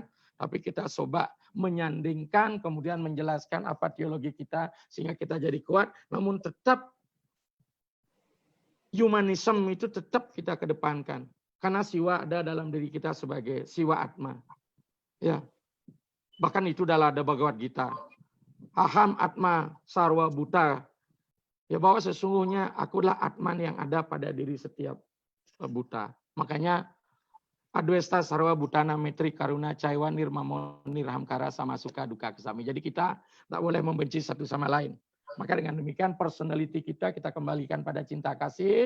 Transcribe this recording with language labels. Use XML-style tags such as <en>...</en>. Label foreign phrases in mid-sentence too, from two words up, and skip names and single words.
<id>Tapi kita coba menyandingkan, kemudian menjelaskan apa teologi kita sehingga kita jadi kuat. Namun tetap humanisme itu tetap kita kedepankan. Karena siwa ada dalam diri kita sebagai siwa atma. Ya. Bahkan itu adalah ada Bhagavad Gita.</id> <sa>Aham atma sarwa buta.</sa> <id>Ya bahwa sesungguhnya akulah atman yang ada pada diri setiap buta. Makanya</id> <sa>Adwesta sarwa butana metri karuna caiwa nirmamo nirhamkara sama suka duka kesami.</sa> <id>Jadi kita tak boleh membenci satu sama lain. Maka dengan demikian personality kita kembalikan pada cinta kasih.</id>